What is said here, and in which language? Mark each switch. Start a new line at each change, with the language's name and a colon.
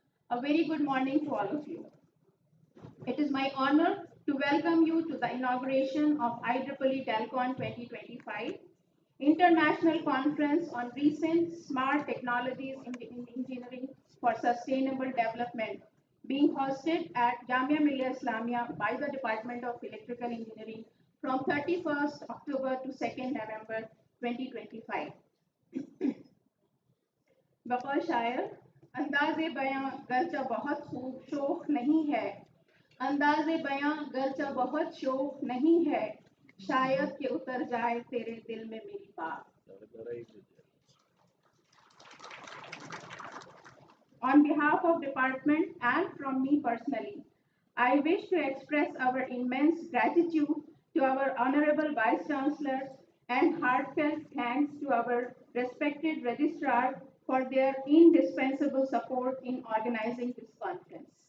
English: A very good morning to all of you. It is my honor to welcome you to the inauguration of IEEE Delcon 2025, International Conference on Recent Smart Technologies in Engineering for Sustainable Development, being hosted at Jamia Millia Islamia by the Department of Electrical Engineering from 31st October to 2nd November 2025.
Hindi: बकौल शायर अंदाज़े बयां गर्चा बहुत खूब शोख नहीं है अंदाज़े बयां गर्चा बहुत शोख नहीं है शायद कि उतर जाए तेरे दिल में मेरी बात.
English: On behalf of department and from me personally, I wish to express our immense gratitude to our Honorable Vice Chancellor and heartfelt thanks to our respected registrar for their indispensable support in organizing this conference.